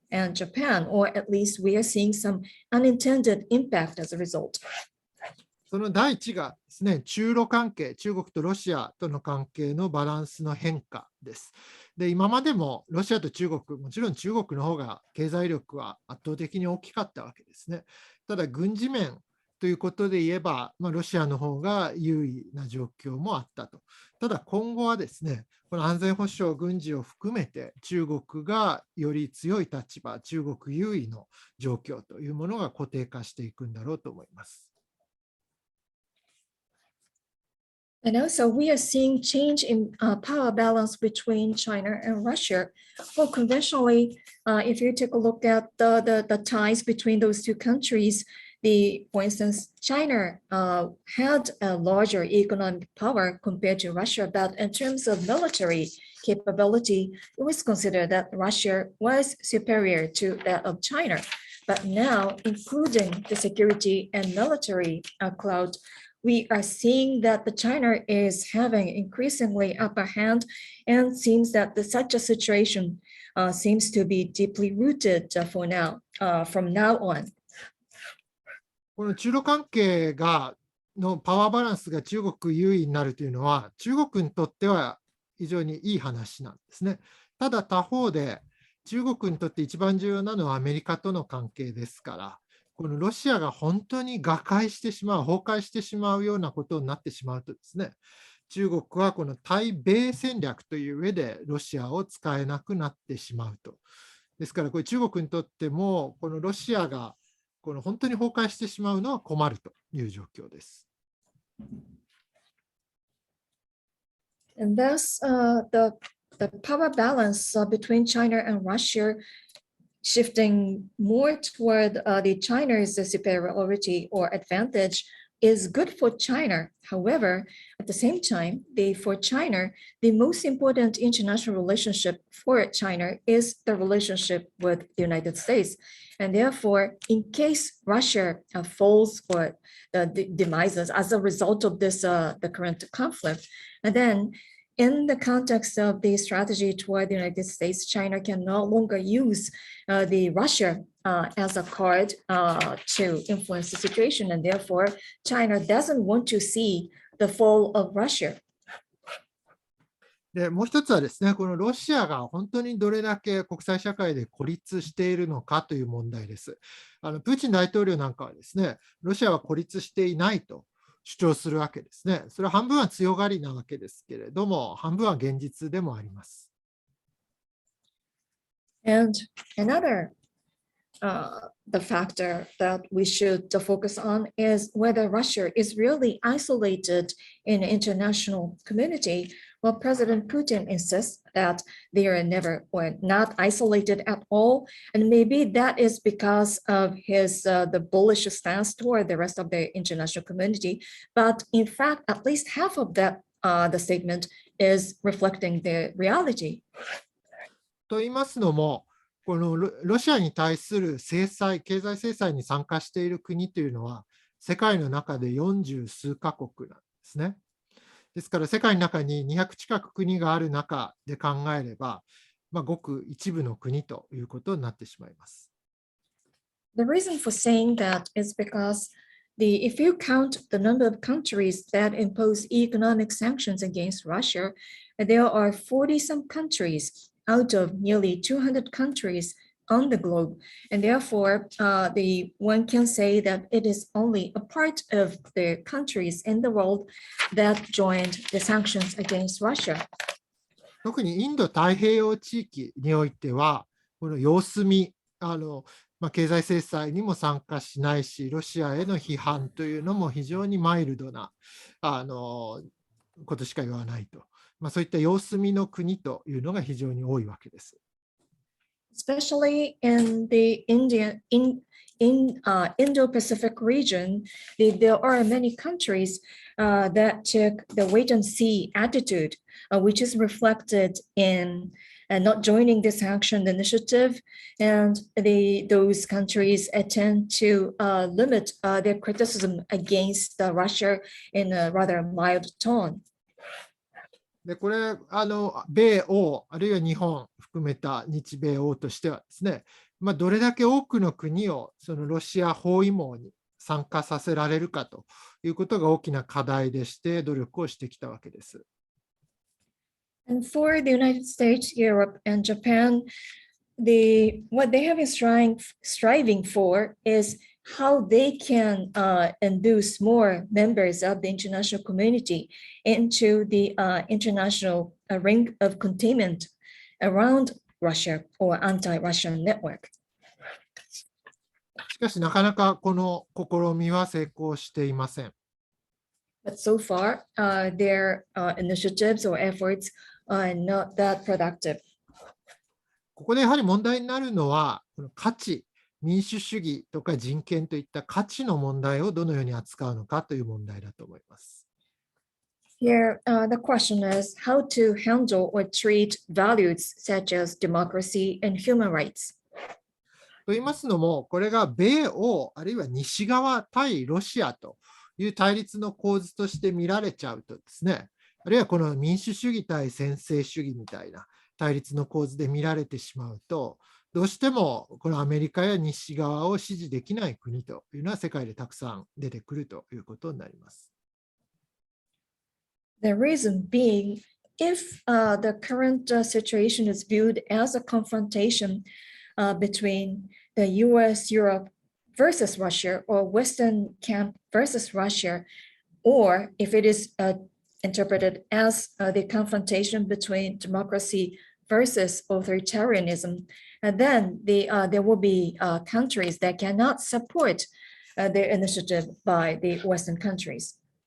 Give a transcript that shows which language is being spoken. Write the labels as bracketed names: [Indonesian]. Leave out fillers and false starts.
[English] and Japan, or at least we are seeing some unintended impact as a result. [Japanese] その第一がですね、中ロ関係、中国とロシアとの関係のバランスの変化です。で、今までもロシアと中国、もちろん中国の方が経済力は圧倒的に大きかったわけですね。ただ、軍事面ということで言えば、ロシアの方が優位な状況もあったと。ただ、今後はですね、この安全保障、軍事を含めて、中国がより強い立場、中国優位の状況というものが固定化していくんだろうと思います。 [English] And also, we are seeing change in power balance between China and Russia. Well, conventionally, if you take a look at the ties between those two countries, for instance, China had a larger economic power compared to Russia, but in terms of military capability, it was considered that Russia was superior to that of China. But now, including the security and military clout, we are seeing that the China is having increasingly upper hand, and seems that such a situation seems to be deeply rooted for now, from now on. [Japanese] この中ロ関係のパワーバランスが中国優位になるというのは、中国にとっては非常にいい話なんですね。ただ他方で、中国にとって一番重要なのはアメリカとの関係ですから、このロシアが本当に瓦解してしまう、崩壊してしまうようなことになってしまうとですね、中国はこの対米戦略という上でロシアを使えなくなってしまうと。ですから、これ中国にとっても、このロシアがこの本当に崩壊してしまうのは困るという状況です。 [English] And thus, the power balance between China and Russia shifting more toward the China's superiority or advantage is good for China. However, at the same time, for China, the most important international relationship for China is the relationship with the United States. And therefore, in case Russia falls or demises as a result of this, the current conflict, and then in the context of the strategy toward the United States, China can no longer use the Russia as a card to influence the situation, and therefore China doesn't want to see the fall of Russia. [Japanese] でもう一つはですね、このロシアが本当にどれだけ国際社会で孤立しているのかという問題です。プーチン大統領なんかはですね、ロシアは孤立していないと主張するわけですね。それは半分は強がりなわけですけれども、半分は現実でもあります。 [English] And another the factor that we should focus on is whether Russia is really isolated in the international community. Well, President Putin insists that they are never or not isolated at all, and maybe that is because of his the bullish stance toward the rest of the international community. But in fact, at least half of that the statement is reflecting the reality. [Japanese] と言いますのも、このロシアに対する制裁、経済制裁に参加している国というのは、世界の中で40数カ国なんですね。ですから、世界の中に200近く国がある中で考えれば、ごく一部の国ということになってしまいます。 [English] The reason for saying that is because if you count the number of countries that impose economic sanctions against Russia, there are 40-some countries out of nearly 200 countries on the globe. And therefore, one can say that it is only a part of the countries in the world that joined the sanctions against Russia. [Japanese] 特にインド太平洋地域においては、この様子見、経済制裁にも参加しないし、ロシアへの批判というのも非常にマイルドなことしか言わないと。そういった様子見の国というのが非常に多いわけです。 [English] Especially in the Indo-Pacific region, there are many countries that took the wait-and-see attitude, which is reflected in not joining this action initiative, and those countries tend to limit their criticism against Russia in a rather mild tone. [Japanese] でこれ米欧あるいは日本含めた日米欧としてはですね、どれだけ多くの国をそのロシア包囲網に参加させられるかということが大きな課題でして努力をしてきたわけです。 [English] And for the United States, Europe, and Japan, what they have been striving for is how they can induce more members of the international community into the international ring of containment around Russia or anti-Russian network. [Japanese] しかしなかなかこの試みは成功していません。 [English] But so far, their initiatives or efforts are not that productive. [Japanese] ここでやはり問題になるのは、この価値、民主主義とか人権といった価値の問題をどのように扱うのかという問題だと思います。 [English] Here, the question is how to handle or treat values such as democracy and human rights. [Japanese] と言いますのも、これが米欧あるいは西側対ロシアという対立の構図として見られちゃうとですね、あるいはこの民主主義対専制主義みたいな対立の構図で見られてしまうと、どうしてもこのアメリカや西側を支持できない国というのは世界でたくさん出てくるということになります。 [English] The reason being, if the current situation is viewed as a confrontation between the US, Europe versus Russia, or Western camp versus Russia, or if it is interpreted as the confrontation between democracy versus authoritarianism, then there will be countries that cannot support their initiative by the Western countries.